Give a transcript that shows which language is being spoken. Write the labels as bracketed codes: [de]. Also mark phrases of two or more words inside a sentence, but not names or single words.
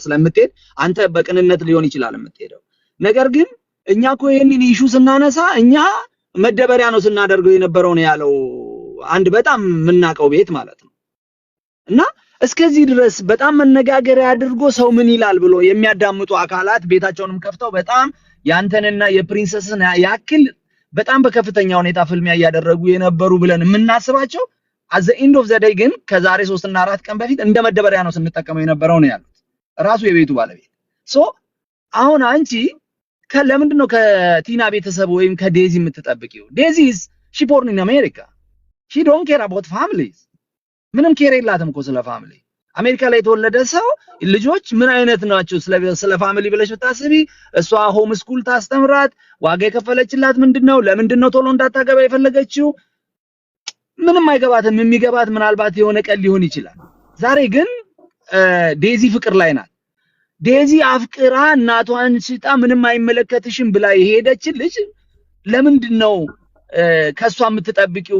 [am] ስለምትሄድ አንተ በቅንነት ሊሆን ይችላል የምትሄደው። ነገር ግን እኛኮ ይሄንን ኢሹ ስናነሳ እኛ መደበሪያ ነው ስናደርገው የነበረው ነው ያለው አንድ በጣም የምናውቀው ቤት ማለት ነው። እና እስከዚህ ድረስ በጣም መነጋገሪያ አድርጎ ሰው ምን ይላል ብሎ የሚያዳምጡ አካላት ቤታቸውንም ከፍተው በጣም ያንተንና የፕሪንሰስን ያክል በጣም በከፍተኛ ሁኔታ ፍልሚያ ያደረጉ የነበሩ ብለን የምናስባቸው [en] at the end of the day [am] ግን ከዛሬ 3 እና 4 ቀን በፊት እንደ መደበሪያ ነው ስንጠቀመው የነበረው ነው ያሉት ራሱ የቤቱ ባለቤት። ሶ አሁን አንቺ ለምንድን ነው ከቲና ቤተሰብ ወይም ከዴዚ የምትጠብቂው? [en] ዴዚ is she born in America. she don't care about families. [am] ምንም ኬር የላትም እኮ ስለ ፋሚሊ። አሜሪካ ላይ የተወለደ ሰው ልጆች ምን አይነት ናቸው ስለ ፋሚሊ ብለሽ ብታስቢ እሷ ሆም ስኩል ታስተምራት ዋጋ የከፈለችላት ምንድነው? ለምንድነው ቶሎ እንዳታገባ የፈለገችው? ምንም አይገባትም። የሚገባት ምናልባት የሆነ ቀን ሊሆን ይችላል። ዛሬ ግን ዴዚ ፍቅር ላይ ናት። ዴዚ አፍቅራ እናቷን ሽጣ ምንም አይመለከትሽም ብላ የሄደች ልጅ ለምንድነው ከሷ የምትጠብቂው?